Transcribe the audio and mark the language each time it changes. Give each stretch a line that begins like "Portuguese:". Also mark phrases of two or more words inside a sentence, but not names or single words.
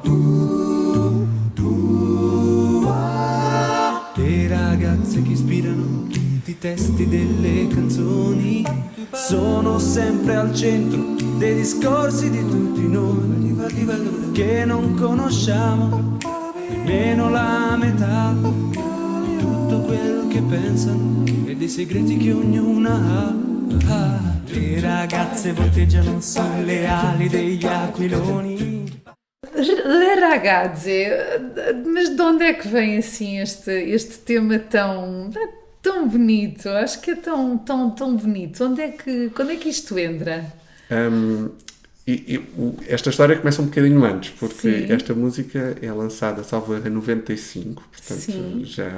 Italian: Le ragazze che ispirano i testi delle canzoni sono sempre al centro dei discorsi di tutti noi, che non conosciamo nemmeno la metà di tutto quel che pensano e dei segreti che ognuna ha. Le ragazze volteggiano sulle ali degli aquiloni.
Portuguese: Le Ragazze, mas de onde é que vem assim este tema tão bonito? Acho que é tão bonito. Quando é que isto entra? Esta história começa um bocadinho antes, porque Sim. esta música é lançada, salvo erro, em 95, portanto